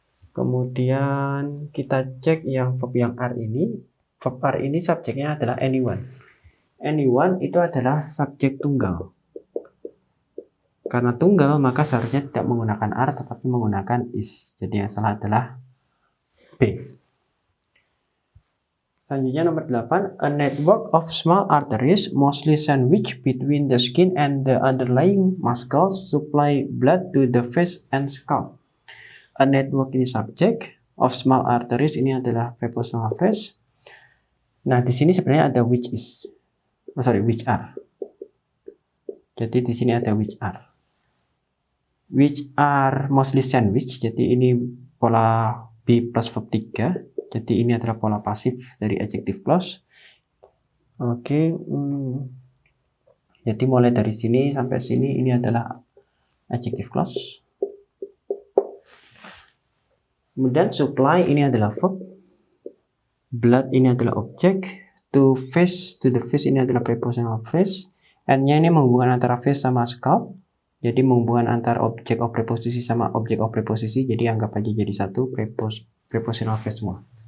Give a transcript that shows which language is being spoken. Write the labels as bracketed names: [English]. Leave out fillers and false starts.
[Indonesian] Kemudian kita cek yang verb yang are ini. Verb are ini subjeknya adalah anyone. Anyone itu adalah subjek tunggal. Karena tunggal maka seharusnya tidak menggunakan are tetapi menggunakan is. Jadi yang salah adalah B. Selanjutnya nomor 8, [English] a network of small arteries mostly sandwiched between the skin and the underlying muscles supply blood to the face and scalp. A network [Indonesian] ini subject, [English] of small arteries [Indonesian] ini adalah prepositional phrase. Nah, di sini sebenarnya ada [English] which are. [Indonesian] Jadi di sini ada [English] which are mostly sandwiched. [Indonesian] Jadi ini pola be plus verb 3. Jadi ini adalah pola pasif dari adjective clause. Oke, jadi mulai dari sini sampai sini ini adalah adjective clause. Kemudian supply ini adalah verb, blood ini adalah objek, [English] to the face [Indonesian] ini adalah prepositional phrase, and-nya ini menghubungkan antara face sama scalp, jadi menghubungkan antara objek of preposisi sama objek of preposisi, jadi anggap aja jadi satu prepositional phrase semua.